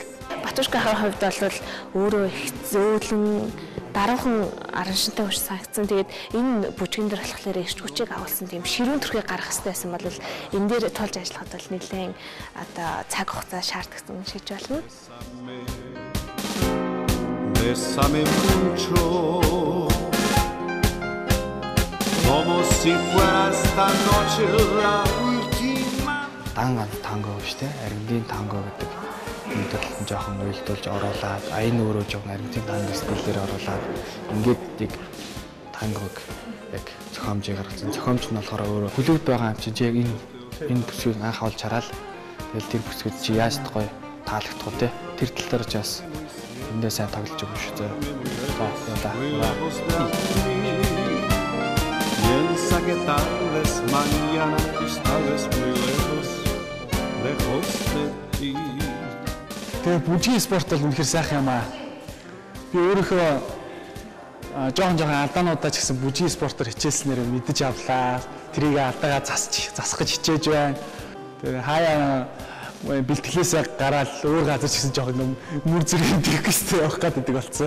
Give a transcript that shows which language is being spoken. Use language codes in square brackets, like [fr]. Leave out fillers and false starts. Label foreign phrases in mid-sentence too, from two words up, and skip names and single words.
[mn] Батушкахийн хувьд бол өөрөө их зөөлөн даруухан араншинтай хүч санагдсан. Тэгээд энэ бүжгэн дээр болохоор ирч хүчийг агуулсан тийм ширүүн төрхийг гаргах хэрэгтэй байсан бол энэ дээр тулж ажиллахад бол нэлээд одоо цаг хугацаа шаардсан шиж болно. [es] Bésame mucho, como si fuera esta noche la última. [mn] Танго шүү дээ. Аргентин танго гэдэг мэдээлэлд жоохон уйлдуулж оруулаад аян өөрөө жоохон Аргентин танго стилээр оруулаад ингээд яг тангог яг зохиомжийг гаргасан. Зохиомж нь болохоор өөрөө хүлэгд байгаа юм чинь яг энэ бүсгүйг анх олж хараад тэгэл тэр бүсгүйд чи яаж гоё таалагдах вэ? Тэр тал дээр ч бас эндээ сайн тоглож өгөх шүү дээ. [es] Piensa que tal vez mañana tú estarás muy lejos de ti. [mn] Тэгээ бүжгийн спорт бол үнэхээр сайхан юм аа. Би өөрийнхөө жоохон алдаануудаа ч гэсэн бүжгийн спортоор хичээснээр мэдэж авлаа. Тэрийг алдаагаа засах гэж хичээж байна. Тэгээ хаяа бэлтгэлээсээ гараад өөр газар ч гэсэн жоохон мөр зэрэг дэгхстэй явах гэдэг болсон.